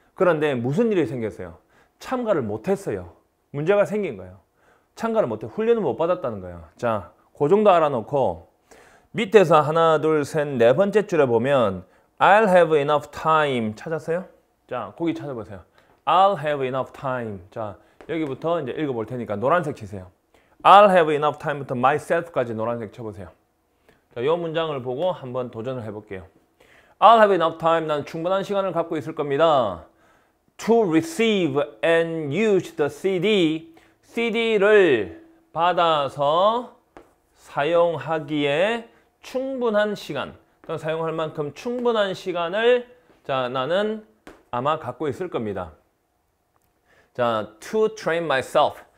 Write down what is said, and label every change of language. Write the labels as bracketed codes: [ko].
[ko] 그런데 무슨 일이 생겼어요? 참가를 못했어요. 문제가 생긴 거예요. 참가를 못해. 훈련을 못 받았다는 거예요. 자, 그 정도 알아놓고 밑에서 하나, 둘, 셋, 네 번째 줄에 보면 [en] I'll have enough time [ko] 찾았어요? 자, 거기 찾아보세요. [en] I'll have enough time. [ko] 자, 여기부터 이제 읽어볼 테니까 노란색 치세요. [en] I'll have enough time [ko] 부터 myself까지 노란색 쳐보세요. 자, 이 문장을 보고 한번 도전을 해볼게요. [en] I'll have enough time. [ko] 난 충분한 시간을 갖고 있을 겁니다. [en] To receive and use the CD. [ko] CD를 받아서 사용하기에 충분한 시간. 또는 사용할 만큼 충분한 시간을 자, 나는 아마 갖고 있을 겁니다. [en] 자, to train myself.